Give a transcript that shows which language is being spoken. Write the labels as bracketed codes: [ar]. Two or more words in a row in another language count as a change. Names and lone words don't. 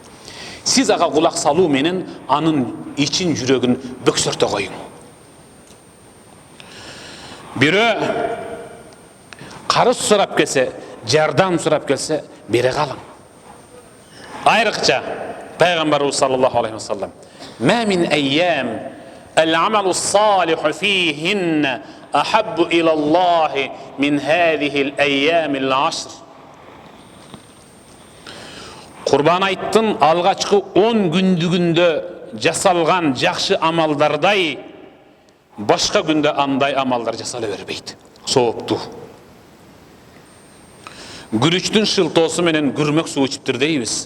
[ky] Сиз ага кулак салуу менен анын ичин, жүрөгүн бөксөртө коюң. Бирөө карыз сурап келсе, жардам сурап келсе, бере калың. Айрыкча Пайгамбарыбыз [ar] صلى الله عليه وسلم ما من أيام العمل الصالح فيهن أحب إلى الله من هذه الأيام العشر." [ky] Курбан айттын алгачкы 10 күндүгүндө жасалган жакшы амалдардай башка күндө андай амалдар жасала бербейт. Сооптуу. Күрүчтүн шылтоосу менен күрмөк суу ичиптир дейбиз.